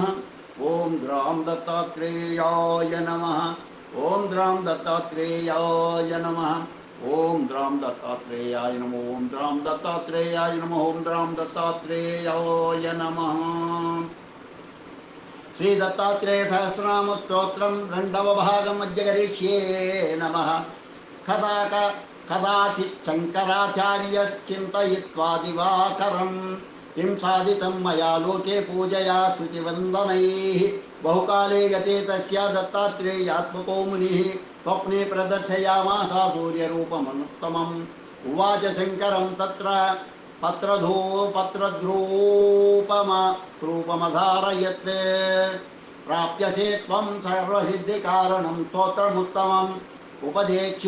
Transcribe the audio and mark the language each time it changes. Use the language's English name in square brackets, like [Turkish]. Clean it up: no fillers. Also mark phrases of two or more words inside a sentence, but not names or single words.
[Sanskrit] ॐ द्रां दत्तात्रेयाय नमः। ॐ द्रां दत्तात्रेयाय नमः। ॐ द्रां दत्तात्रेयाय नमः। ॐ द्रां दत्तात्रेयाय नमः। ॐ द्रां दत्तात्रेयाय नमः। श्री दत्तात्रेय सहस्रनाम स्तोत्रं [Telugu] రెండవ భాగం [Sanskrit] మధ్య కరిష్యే నమః। కదాచిత్ శంకరాచార్యశ్చింతయిత్వా దివాకరం किं साधितं मया लोके पूजया स्तुतिवन्दनैः बहुकाले गते तस्य दत्तात्रेयात्मको मुनिः स्वप्ने प्रदर्शयामास सूर्यरूपमनुत्तमम् उवाच शङ्करं तत्र पत्रद्रूपमधारयत् प्राप्यसे त्वं सर्वसिद्धिकारणं स्तोत्रमुत्तमम् उपदेक्ष्ये